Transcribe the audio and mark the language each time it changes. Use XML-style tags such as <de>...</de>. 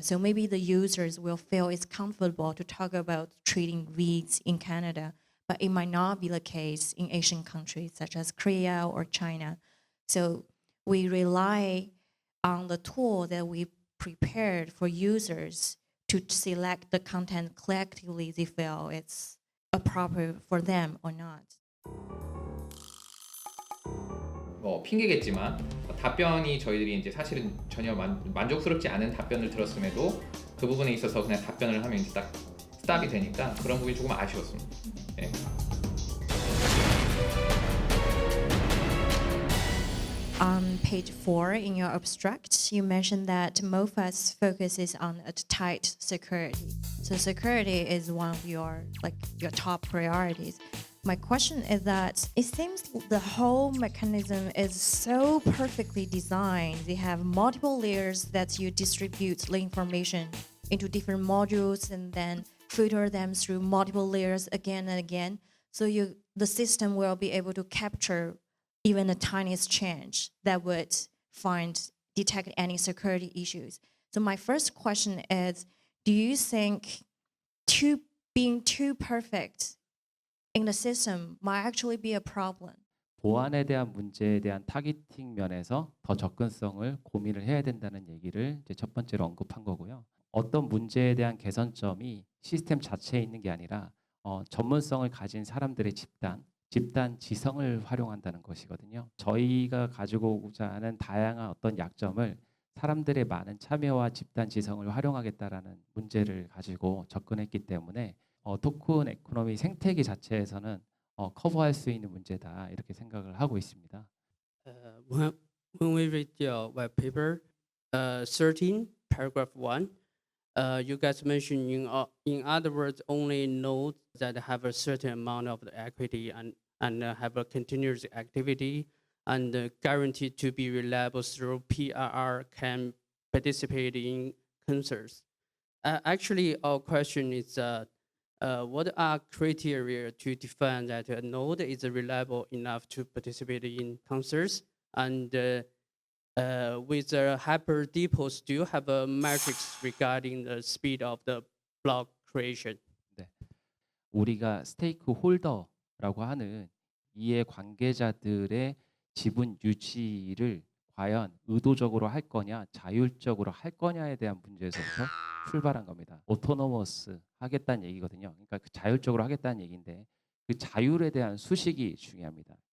<en>So maybe the users will feel it's comfortable to talk about treating weeds in Canada, but it might not be the case in Asian countries such as Korea or China. So we rely on the tool that we prepared for users to select the content collectively they feel it's appropriate for them or not.</en> <ko>뭐 핑계겠지만 답변이 저희들이 이제 사실은 전혀 만족스럽지 않은 답변을 들었음에도 그 부분에 있어서 그냥 답변을 하면 이제 딱 스탑이 되니까 그런 부분이 조금 아쉬웠습니다. 예.</ko> <en>On page 4 in your abstract, you mentioned that MOFAS focuses on a tight security. So security is one of your top priorities. My question is that it seems the whole mechanism is so perfectly designed. They have multiple layers that you distribute the information into different modules and then filter them through multiple layers again and again. So the system will be able to capture even the tiniest change that would detect any security issues. So my first question is, do you think being too perfect in the system might actually be a problem?</en> <ko>보안에 대한 문제에 대한 타깃팅 면에서 더 접근성을 고민을 해야 된다는 얘기를 이제 첫 번째로 언급한 거고요. 어떤 문제에 대한 개선점이 시스템 자체에 있는 게 아니라 전문성을 가진 사람들의 집단 지성을 활용한다는 것이거든요. 저희가 가지고 오고자 하는 다양한 어떤 약점을 사람들의 많은 참여와 집단 지성을 활용하겠다라는 문제를 가지고 접근했기 때문에 토큰 에코노미 생태계 자체에서는 커버할 수 있는 문제다 이렇게 생각을 하고 있습니다.</ko> <en>When we read your white paper, 13, paragraph 1, you guys mentioned in other words only nodes that have a certain amount of the equity and have a continuous activity and guaranteed to be reliable through PRR can participate in concerts. Actually, our question is what are criteria to define that a node is reliable enough to participate in concerts? And with the Hyper Depots, do you have a metrics regarding the speed of the block creation?</en> <ko>네. 우리가 스테이크 홀더라고 하는 이해 관계자들의 지분 유지를 과연 의도적으로 할 거냐, 자율적으로 할 거냐에 대한 문제에서부터 출발한 겁니다. 오토노머스 하겠다는 얘기거든요. 그러니까 그 자율적으로 하겠다는 얘기인데 그 자율에 대한 수식이 중요합니다.</ko>